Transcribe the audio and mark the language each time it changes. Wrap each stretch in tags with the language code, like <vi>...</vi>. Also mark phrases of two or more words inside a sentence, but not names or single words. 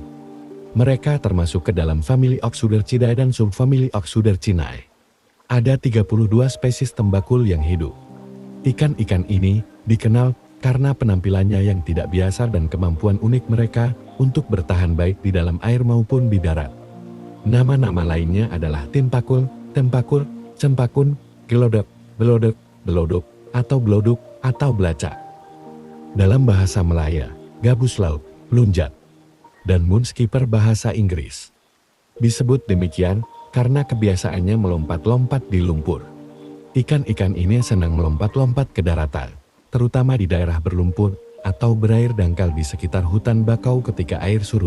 <id>Mereka termasuk ke dalam famili Oxudercidae dan subfamili Oxudercinae. Ada 32 spesies tembakul yang hidup. Ikan-ikan ini dikenal karena penampilannya yang tidak biasa dan kemampuan unik mereka untuk bertahan baik di dalam air maupun di darat. Nama-nama lainnya adalah timpakul, tempakur, cempakun, gelodok, belodok, belodok, atau bloduk, atau belacak. Dalam bahasa Melaya, gabus laut, lunjat, dan moonskipper bahasa Inggris. Disebut demikian karena kebiasaannya melompat-lompat di lumpur. Ikan-ikan ini senang melompat-lompat ke daratan, terutama di daerah berlumpur atau berair dangkal di sekitar hutan bakau ketika air surut.</id>